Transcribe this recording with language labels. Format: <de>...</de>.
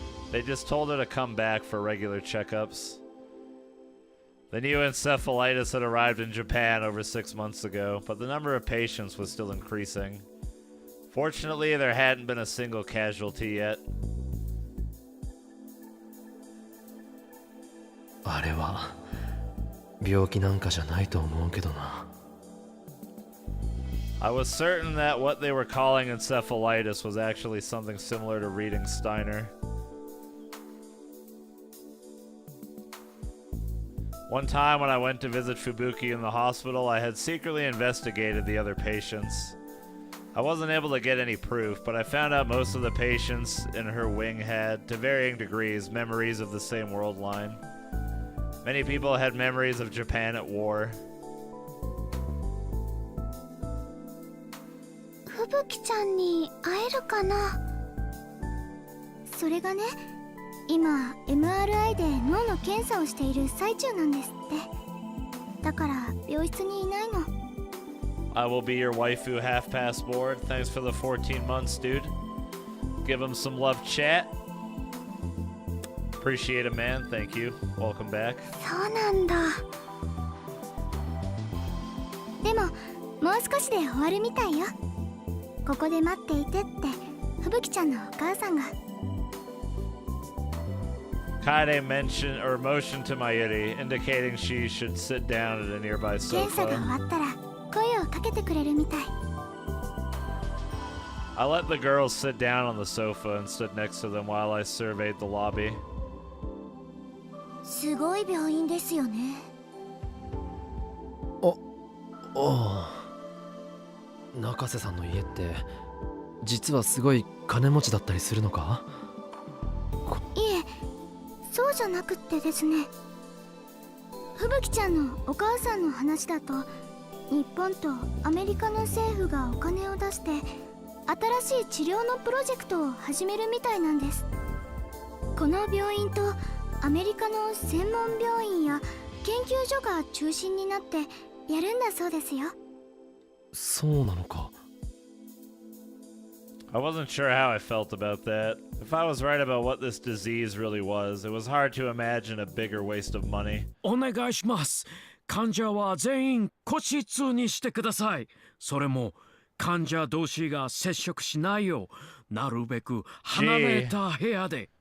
<en>They just told her to come back for regular checkups. The new encephalitis had arrived in Japan over 6 months ago, but the number of patients was still increasing. Fortunately, there hadn't been a single casualty yet.</en> <ja>あれは病気なんかじゃないと思うけどな。</ja> <en>I was certain that what they were calling encephalitis was actually something similar to reading Steiner. One time when I went to visit Fubuki in the hospital, I had secretly investigated the other patients. I wasn't able to get any proof, but I found out most of the patients in her wing had, to varying degrees, memories of the same world line. Many people had memories of Japan at war.</en> <ja>ふぶきちゃんに会えるかな。それがね、今 MRI で脳の検査をしている最中なんですって。だから病室にいないの。</ja> <en>I will be your waifu half-pass board. Thanks for the 14 months, dude. Give him some love chat. Appreciate it, man. Thank you. Welcome back.</en> <ja>そうなんだ。でももう少しで終わるみたいよ。ここで待っていてってふぶきちゃんのお母さんが。</ja> <en>Kaide motioned to Mayuri, indicating she should sit down at a nearby</en> <ja>検査が</ja> <en>sofa.</en> <ja>終わったら声をかけてくれるみたい。</ja> <en>I let the girls sit down on the sofa and stood next to them while I surveyed the lobby.</en> <ja>すごい病院ですよね。中瀬さんの家って実はすごい金持ちだったりするのか？いえ、そうじゃなくってですね。ふぶきちゃんのお母さんの話だと、日本とアメリカの政府がお金を出して新しい治療のプロジェクトを始めるみたいなんです。この病院とアメリカの専門病院や研究所が中心になってやるんだそうですよ。そうなのか。</ja> <en>I wasn't sure how I felt about that. If I was right about what this disease really was, it was hard to imagine a bigger waste of money.</en> <ja>お願いします。患者は全員個室にしてください。それも患者同士が接触しないようなるべく離れた部屋で。</ja>